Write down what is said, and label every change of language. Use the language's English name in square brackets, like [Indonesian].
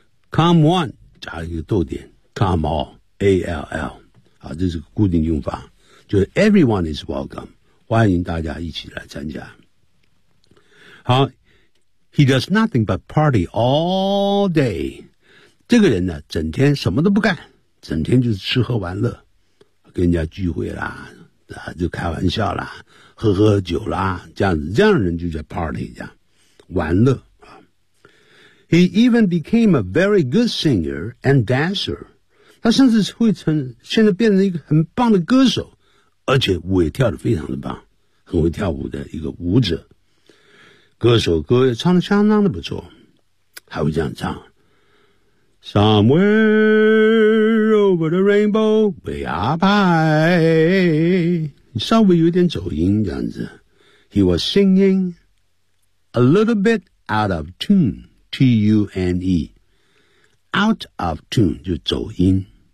[English] Come one [Chinese] 加一个逗点 [English] Come all, A-L-L [Chinese] 好这是个固定用法就是 [English] everyone is welcome [Chinese] 欢迎大家一起来参加好 [English] ,he does nothing but party all day. [Chinese] 这个人呢整天什么都不干整天就是吃喝玩乐跟人家聚会啦、啊、就开玩笑啦喝喝酒啦这样子这样的人就叫 party, 这样玩乐。 [English] He even became a very good singer and dancer. [Chinese] 他甚至会成现在变成一个很棒的歌手而且舞也跳得非常的棒很会跳舞的一个舞者。歌手歌也唱得相当的不错还会这样唱 [English] Somewhere over the rainbow way up high [Chinese] 稍微有点走音这样子 [English] He was singing a little bit out of tune [Chinese] T-U-N-E out of tune 就走音